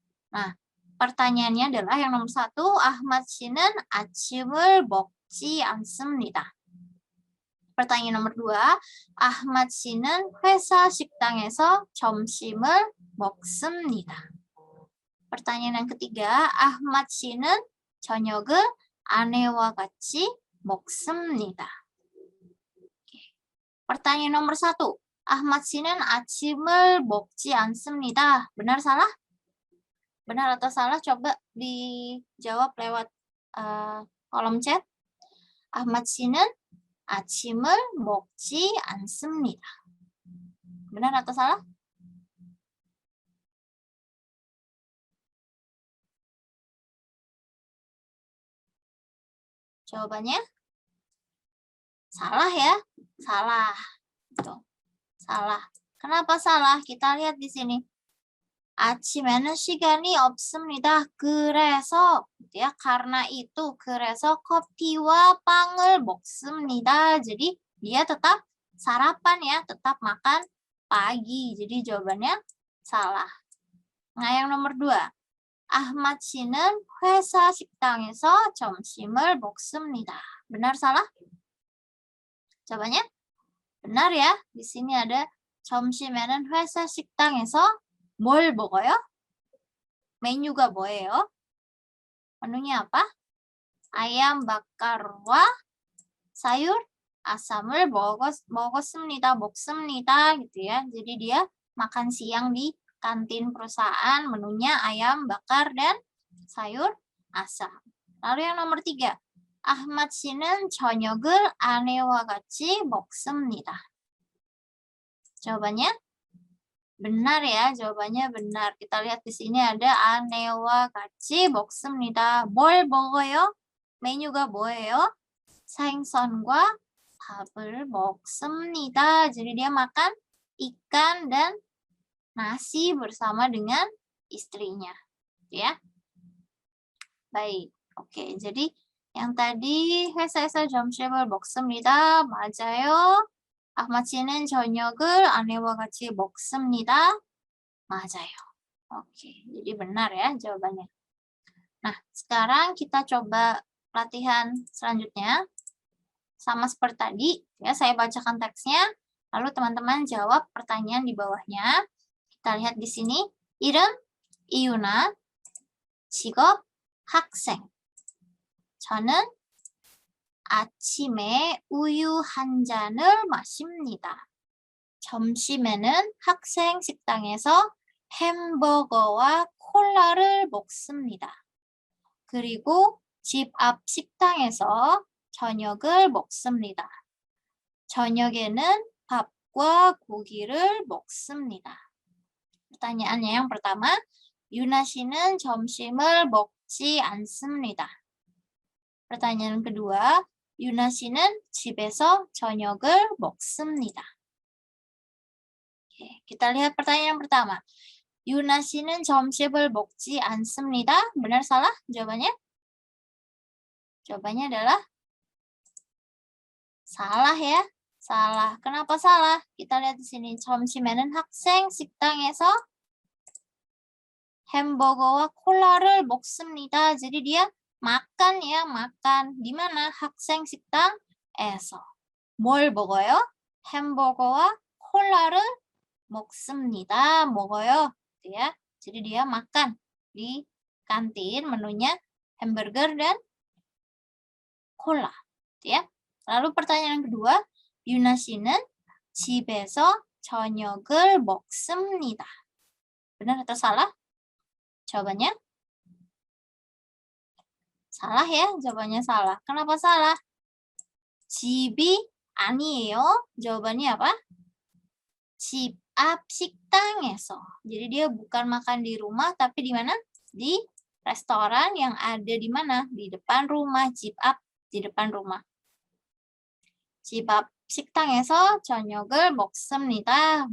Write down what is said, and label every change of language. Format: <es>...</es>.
<id>Nah, pertanyaannya adalah yang nomor 1, Ahmad</id> <ko>씨는 아침을 먹지 않습니다.</ko> <id>pertanyaan nomor 2,</id> <ko>아흐마드 씨는 회사 식당에서 점심을 먹습니다.</ko> <id>pertanyaan yang ketiga,</id> <ko>아흐마드 씨는 저녁을 아내와 같이 먹습니다.</ko> <id>Pertanyaan nomor 1. Ahmad Sinan</id> <ko>아침을 먹지 않습니다.</ko> <id>Benar salah? Benar atau salah? Coba dijawab lewat kolom chat.</id> <ko>Ahmad Sinan 아침을 먹지 않습니다.</ko> <id>Benar atau salah? Jawabannya salah ya, salah. Tuh, salah. Kenapa salah? Kita lihat di sini.</id> <ko>아침에는 시간이 없습니다. 그래서,</ko> <id>gitu ya, karena itu,</id> <ko>그래서 커피와 빵을 먹습니다.</ko> <id>Jadi dia tetap sarapan ya, tetap makan pagi. Jadi jawabannya salah. Nah, yang nomor 2.</id> <ko>Ahmad 씨는 회사 식당에서 점심을 먹습니다.</ko> <id>Benar salah? Jawabannya benar ya. Di sini ada</id> <ko>점심에는 회사 식당에서 뭘 먹어요? 메뉴가 뭐예요?</ko> <id>메nunya apa?</id> <ko>Ayam bakar와 sayur asam을 먹었습니다. 먹습니다</ko> <id>gitu ya. Jadi dia makan siang di kantin perusahaan, menunya ayam bakar dan sayur asam. Lalu yang nomor 3. Ahmad 씨는 저녁을 아내와 같이 먹습니다. Jawabannya benar ya, jawabannya benar. Kita lihat di sini ada</id> <ko>아내와 같이 먹습니다. 뭘 먹어요? 메뉴가 뭐예요? 생선과 밥을 먹습니다.</ko> <id>Jadi dia makan ikan dan nasi bersama dengan istrinya, ya. Baik, oke. Jadi yang tadi</id> <ko>회사에서 점심을 먹습니다. 맞아요. Ahmad 씨는 저녁을 아내와 같이 먹습니다. 맞아요.</ko> <id>Oke, jadi benar ya jawabannya. Nah, sekarang kita coba latihan selanjutnya. Sama seperti tadi, ya saya bacakan teksnya, lalu teman-teman jawab pertanyaan di bawahnya. Kita lihat di sini,</id> <ko>이름 이유나, 직업 학생. 저는 아침에 우유 한 잔을 마십니다. 점심에는 학생 식당에서 햄버거와 콜라를 먹습니다. 그리고 집 앞 식당에서 저녁을 먹습니다. 저녁에는 밥과 고기를 먹습니다.</ko> <id>pertanyaannya yang pertama,</id> <ko>Yuna 씨는 점심을 먹지 않습니다.</ko> <id>pertanyaan kedua,</id> <ko>Yuna 씨는 집에서 저녁을 먹습니다.</ko> <id>Oke, kita lihat pertanyaan yang pertama.</id> <ko>Yuna 씨는 점심을 먹지 않습니다.</ko> <id>Benar salah jawabannya? Jawabannya adalah salah ya. Salah. Kenapa salah? Kita lihat di sini.</id> <ko>점심에는 학생 식당에서 햄버거와 콜라를 먹습니다.</ko> <id>Jadi dia makan ya, makan. Di mana?</id> <ko>학생 식당에서. 뭘 먹어요? 햄버거와 콜라를 먹습니다. 먹어요.</ko> <id>Gitu ya. Jadi dia makan di kantin, menunya hamburger dan cola. Gitu ya. Lalu pertanyaan kedua,</id> <ko>Yuna 씨는 집에서 저녁을 먹습니다.</ko> <id>Benar atau salah? Jawabannya salah ya, jawabannya salah. Kenapa salah?</id> <ko>집이 아니에요.</ko> <id>Jawabannya apa?</id> <ko>집 앞 식당에서.</ko> <id>Jadi dia bukan makan di rumah, tapi di mana? Di restoran yang ada di mana? Di depan rumah,</id> <ko>집 앞,</ko> <id>di depan rumah.</id> <ko>집 앞 식당에서 저녁을 먹습니다.</ko>